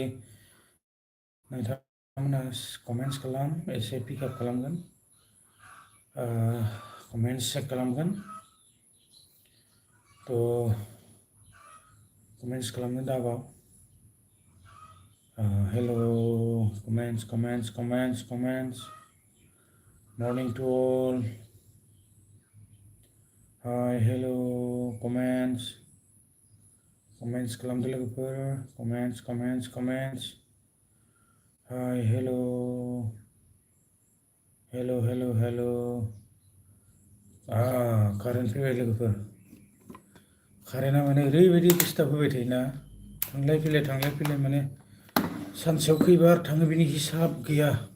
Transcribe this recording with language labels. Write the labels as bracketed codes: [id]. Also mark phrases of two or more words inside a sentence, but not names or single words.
[brx] नोंथांमोना कमेन्ट्स खालाम, एसे पिकआप खालामगोन. कमेन्ट्स चेक खालामगोन. थ' कमेन्ट्स खालामनो दाबाव. [en] Hello. Comments. Morning to all. Hi, hello. [brx] Comments खालामदो लोगोफोर. [en] Comments. Hi, hello. [brx] कारेन्ट फैबाय लोगोफोर. कारेन्टआ माने ओरैबायदि डिस्टार्ब होबाय थायोना, थांलाय फैलाय माने सानसेयाव खैबार थाङो बिनि हिसाब गैया.